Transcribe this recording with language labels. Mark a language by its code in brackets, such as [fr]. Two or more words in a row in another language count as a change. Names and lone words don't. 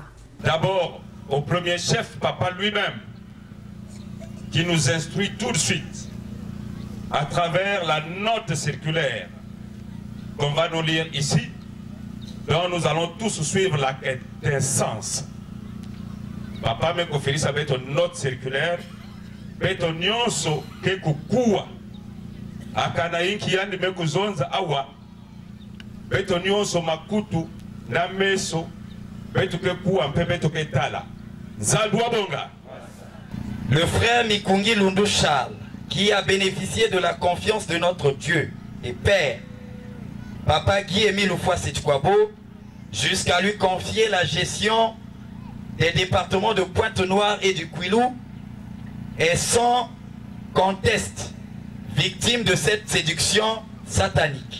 [fr] D'abord, au premier chef, Papa lui-même, qui nous instruit tout de suite à travers la note circulaire qu'on va nous lire ici, dont nous allons tous suivre la quintessence. Papa me confie ça avec une note circulaire, [ktu] beto nyonso ke kukua akana inki yandi me kuzonza awa beto nyonso makutu na meso beto ke kuwa mpe beto ke tala nzalwa bonga. [fr] Le frère Mikungi Lundu Charles, qui a bénéficié de la confiance de notre Dieu et Père, Papa Guy-Émile Houphouët-Séchoukwabo, jusqu'à lui confier la gestion des départements de Pointe-Noire et du Kwilu, est sans conteste victime de cette séduction satanique.